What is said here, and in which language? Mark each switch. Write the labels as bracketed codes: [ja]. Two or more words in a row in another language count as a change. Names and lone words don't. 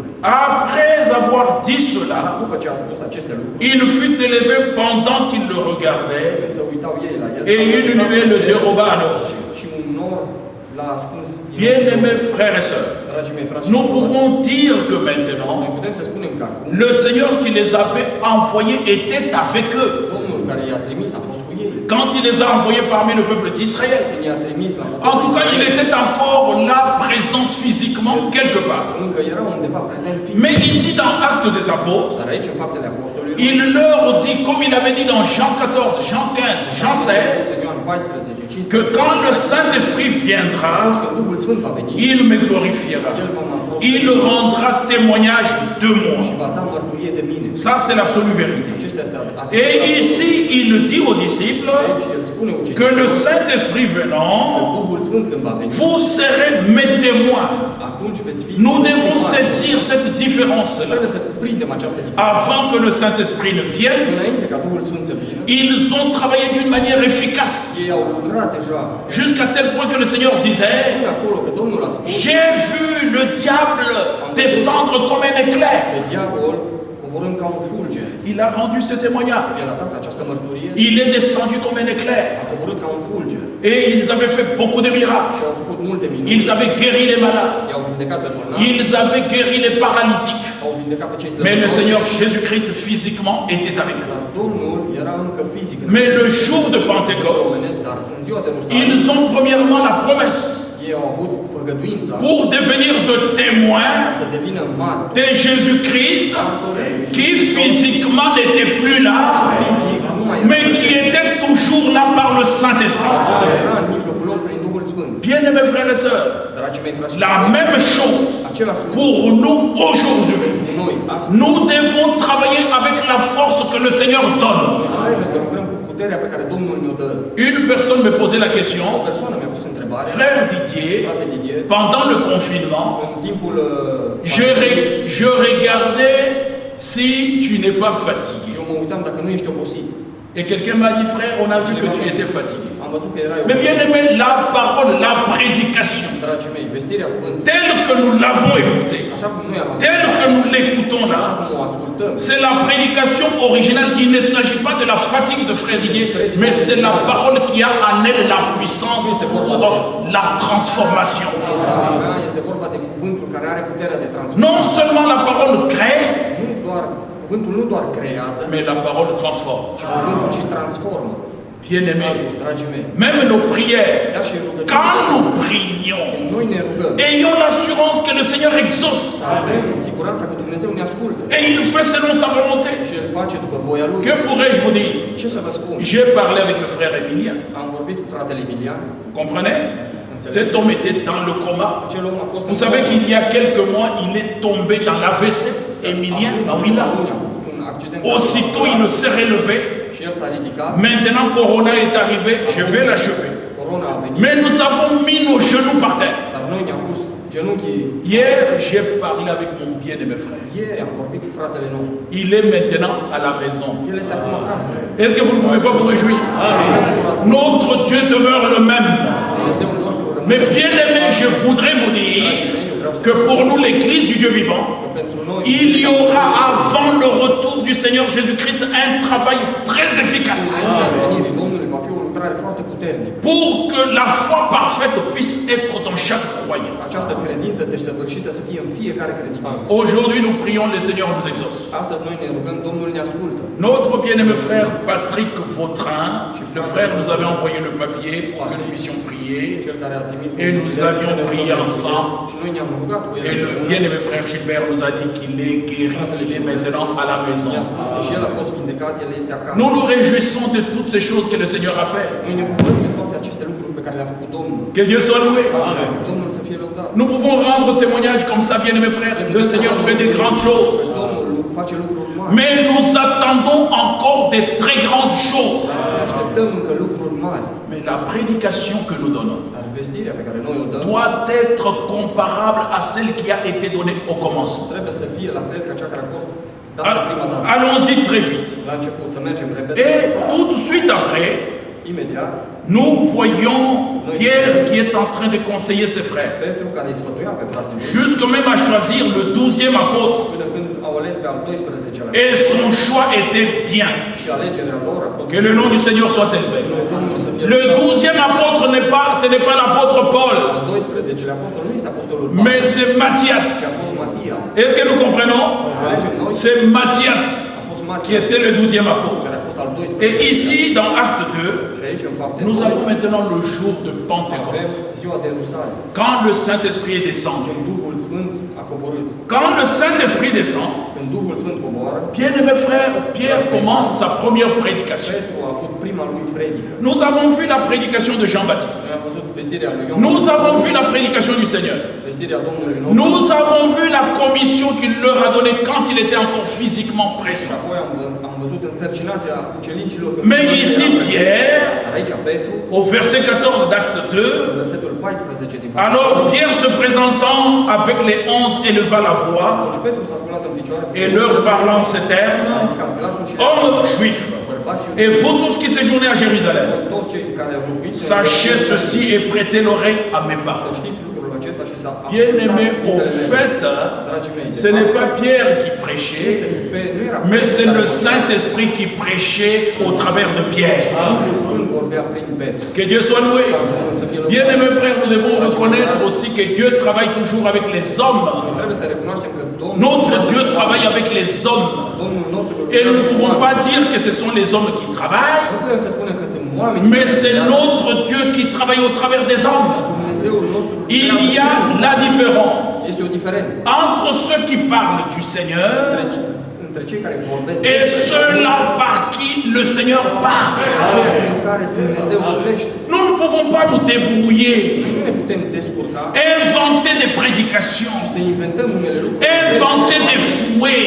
[fr] Après avoir dit cela, [ro] După ce a spus aceste lucruri, [fr] il fut élevé pendant qu'ils le regardaient, [ro] se uitau ei la el, [fr] et une nuée le déroba à leurs yeux. [ro] și un nor l-a ascuns. [fr] Bien-aimés frères et sœurs, [ro] Dragii mei frați, [fr] nous pouvons dire que [ro] noi [fr] maintenant, [ro] putem să spunem că acum [fr] le Seigneur qui les avait envoyés était avec eux. [ro] Domnul care i-a trimis a fost cu ei. [fr] Quand il les a envoyés parmi le peuple d'Israël, [ro] Când i-a trimis la [fr] en tout cas, il était encore là, présent physiquement quelque part. [ro] încă era undeva prezent fizic. [fr] Mais ici, dans Actes des Apôtres, [ro] Dar aici, în faptele apostolilor, [fr] il leur dit, comme il avait dit dans Jean 14, Jean 15, Jean 16, [ro] în Ioan 14, 15, [fr] que quand le Saint-Esprit viendra, [ro] când Duhul Sfânt va veni, [fr] il me glorifiera. [ro] El va mă [fr] Il rendra témoignage de [ro] și [fr] moi. [ro] va da mărturie de mine. [fr] Ça, c'est l'absolue vérité. [ro] Acestea este [fr] Et ici, il dit aux disciples [ro] aici el spune [fr] que [ro] ucenicilor [fr] le Saint-Esprit [ro] că [fr] venant, [ro] Duhul Sfânt când va veni, [fr] vous serez mes témoins. [ro] atunci veți fi. [fr] Nous devons saisir cette différence-là. [ro] Trebuie să prindem această diferență. [fr] Avant que le Saint-Esprit ne vienne, [ro] Înainte ca Duhul Sfânt să vină, [fr] ils ont travaillé d'une manière efficace, [ro] ei au lucrat deja [fr] jusqu'à tel point que le Seigneur disait, [ro] până acolo că Domnul a spus [fr] j'ai vu le diable descendre comme un éclair. [ro] pe diavol coborând ca un fulger. [fr] Il a rendu ce témoignage. [ro] El a dat această mărturie, [fr] Il est descendu comme un éclair. [ro] a coborât ca un fulger. [fr] Et ils avaient fait beaucoup de miracles. [ro] Și au făcut multe minuni. [fr] Ils avaient guéri les malades. [ro] I-au vindecat pe bolnavi, [fr] Ils avaient guéri les paralytiques. [ro] au vindecat pe cei [fr] Mais le [ro] slăbănoși. [fr] Seigneur Jésus-Christ physiquement était avec eux. [ro] Dar Domnul era încă fizic. [fr] Mais le jour de Pentecôte, [ro] Omenesc, dar în ziua de Rusalem, [fr] ils ont premièrement la promesse [ro] ei au avut făgăduința [fr] pour devenir de témoins [ro] să devină martori. [fr] de Jésus-Christ qui physiquement n'était plus là, [ro] Fizic, nu mai [fr] mais qui était toujours là par le Saint-Esprit. [ro] era, era în mijlocul lor prin Duhul Sfânt. [fr] Bien-aimés frères et sœurs, [ro] Dragii mei frați, [fr] la même chose [ro] același lucru [fr] pour nous aujourd'hui. [ro] cu noi. Astăzi [fr] Nous devons travailler avec la force que le Seigneur donne. [ro] trebuie să lucrăm cu puterea pe care Domnul ne-o dă. [fr] Une personne me posait la [ro] O [fr] question, [ro] persoană mi-a pus întrebarea, [fr] frère Didier, [ro] frate Didier, [fr] pendant le confinement, [ro] în timpul [fr] je regardais si tu n'es pas fatigué. [ro] Eu mă uitam dacă nu ești obosit. [fr] Et quelqu'un m'a dit, frère, on a vu que tu étais fatigué. [ro] Am văzut că erai [fr] Mais [ro] obosit. [fr] bien aimé, la parole, la prédication, [ro] Dragii mei, vestirea cuvântului, [fr] telle que nous l'avons écoutée, [ro] așa cum noi am ascultat, [fr] telle que nous l'écoutons [ro] așa [fr] là, [ro] cum o ascultăm, [fr] c'est la prédication originale. Il ne s'agit pas de la fatigue de frère Didier, mais c'est la parole qui a en elle la puissance pour la transformation. [ro] este vorba de cuvântul care are puterea de transformare. [fr] Non seulement la parole crée, [ro] Cuvântul nu doar creează, [fr] mais la parole transforme. [ro] ci cuvântul și transformă. [fr] Bien-aimés, [ro] Dragii mei, [fr] même nos prières, [ro] chiar și rugăciunea, [fr] quand nous prions, [ro] când noi ne rugăm, [fr] ayons l'assurance que le Seigneur exauce. [ro] să avem siguranța că Dumnezeu ne ascultă [fr] Et il fait selon sa volonté. [ro] și El face după voia Lui. [fr] Que pourrais-je vous dire? [ro] Ce să vă spun? [fr] J'ai parlé avec le frère Emilien. [ro] Am vorbit cu fratele Emilian. [fr] Vous comprenez? Cet homme était dans le coma. [ro] Acel om a fost [fr] Vous savez qu'il y a quelques mois, il est tombé dans l'AVC. Emilien, oui là. [ro] un accident. [fr] Aussitôt, il ne s'est relevé. [ro] Și el s-a ridicat. [fr] Maintenant, Corona est arrivé. Je vais l'achever. [ro] Corona a venit. [fr] Mais nous avons mis nos genoux par terre. [ro] Dar noi ne-am pus genunchii. [fr] Hier, j'ai parlé avec mon bien-aimé frère. [ro] Ieri am vorbit cu fratele nostru. [fr] Il est maintenant à la maison. [ro] El este acum acasă. [fr] Est-ce que vous ne pouvez pas vous réjouir? Notre Dieu demeure le même. [ro] Dumnezeul nostru rămâne. [fr] Mais bien aimé, je voudrais vous dire que pour nous, l'Église du Dieu vivant, [ro] Pentru noi, [fr] il y aura avant le retour du Seigneur Jésus-Christ un travail très efficace [ro] înaintea venirii Domnului va fi o lucrare foarte puternică. [fr] pour que la foi parfaite puisse être dans chaque croyant. [ro] Această credință desăvârșită să fie în fiecare credincios. [fr] Aujourd'hui, nous prions, le Seigneur nous exauce. [ro] Astăzi noi ne rugăm, Domnul ne ascultă. [fr] Notre bien-aimé frère Patrick Vautrin, le frère nous avait envoyé le papier pour que nous puissions prier. [ro] Cel care a trimis [fr] Et nous avions prié ensemble. [ro] și noi ne-am rugat cu el. [fr] Et le bien-aimé frère Gilbert nous a dit qu'il est guéri, il est maintenant à la maison. [ro] Ne-a spus că și el a fost vindecat, el este acasă. [fr] Nous nous réjouissons de toutes ces choses que le Seigneur a fait. [ro] Noi ne bucurăm de toate aceste lucruri pe care le-a făcut Domnul. [fr] Que Dieu soit loué. [ro] Domnul să fie lăudat. [fr] Nous pouvons rendre témoignage comme ça, bien-aimés frères. Le Seigneur fait des grandes choses. [ro] Și Domnul face lucruri mari. [fr] Mais nous attendons encore des très grandes choses. [ro] Așteptăm încă lucruri mari. [fr] Mais la prédication que nous donnons [ro] Dar vestirea pe care noi o dăm [fr] doit être comparable à celle qui a été donnée au commencement. [ro] trebuie să fie la fel ca cea care a fost dată prima dată. [fr] Allons-y très vite. [ro] La început să mergem repede. [fr] Et tout de suite après, [ro] Imediat, [fr] nous voyons Pierre qui est en train de conseiller ses frères. [ro] Petru care îi sfătuia pe frații lui, [fr] Jusque même à choisir le 12e apôtre. [ro] până când au ales pe al 12-lea. [fr] Et son choix était bien. [ro] Și alegerea lor a fost [fr] Que le nom du Seigneur soit élevé. [ro] Domnul să fie [fr] Le 12e apôtre ce n'est pas l'apôtre Paul, [ro] al 12-lea apostol nu este apostolul [fr] mais [ro] Pavel, [fr] c'est [ro] ci a [fr] Matthias. [ro] fost Matia. [fr] Est-ce que nous comprenons? [ro] Înțelegem noi? [fr] C'est Matthias [ro] A fost [fr] qui [ro] Matia, [fr] était le 12e apôtre. [ro] care a fost al [fr] Et [ro] 12-lea. [fr] ici, dans Acte 2, [ro] Și aici, în fapte, [fr] nous avons maintenant le jour de Pentecôte. [ro] avem ziua de Ierusalim, [fr] Quand le Saint-Esprit est descendu. [ro] când Duhul Sfânt a coborât. [fr] Quand le Saint-Esprit descend, [ro] Când Duhul Sfânt coboară, [fr] bien-aimé frère, Pierre commence sa première prédication. [ro] Petru a avut prima lui predică. [fr] Nous avons vu la prédication de Jean-Baptiste. [ro] Noi am văzut vestirea lui Ioan, [fr] Nous avons vu la prédication du Seigneur. [ro] vestirea Domnului nostru. [fr] Nous avons vu la commission qu'il leur a donnée quand il était encore physiquement [ro] Și [fr] présent. [ro] apoi am văzut însărcinarea ucenicilor. [fr] Mais ici, Pierre, [ro] Dar aici Petru, [fr] au verset 14 d'Acte 2, [ro] versetul 14 din [fr] alors Pierre se présentant avec les 11 éleva la voix [ro] Și Petru s-a sculat în picioare [fr] et leur parlant ces [ro] a [fr] termes, [ro] ridicat glasul și [fr] hommes juifs, [ro] bărbați [fr] et vous tous qui séjournez à Jérusalem, [ro] toți cei care au locuit [fr] sachez ceci et prêtez l'oreille à mes [ro] să [fr] paroles. [ro] știți lucrul acesta și să [fr] Bien-aimé, au fait, [ro] dragii mei, [fr] ce n'est pas Pierre qui prêchait, [ro] nu era [fr] mais c'est le Saint-Esprit qui prêchait au travers de Pierre. [ro] Duhul Sfânt vorbea prin Petru. [fr] Que Dieu soit loué. [ro] Să fie lăudat. [fr] Bien-aimés frères, nous devons reconnaître aussi que Dieu travaille toujours avec les hommes. [ro] Trebuie să recunoaștem că [fr] Notre Dieu travaille avec les hommes. [ro] Domnul nostru [fr] Et nous ne pouvons pas dire que ce sont les hommes qui travaillent, [ro] nu putem să spunem că sunt oameni, [fr] mais c'est notre Dieu qui travaille au travers des hommes. [ro] Dumnezeul nostru. [fr] Il y a la différence [ro] Este o diferență [fr] entre ceux qui parlent du Seigneur [ro] între cei care vorbesc [fr] et ceux-là par qui le Seigneur parle. [ro] cei prin care Dumnezeu vorbește. [fr] Nous ne pouvons pas nous débrouiller, [ro] Nu ne putem descurca [fr] inventer des prédications, [ro] să inventăm unele lucruri. [fr] inventer des fouets.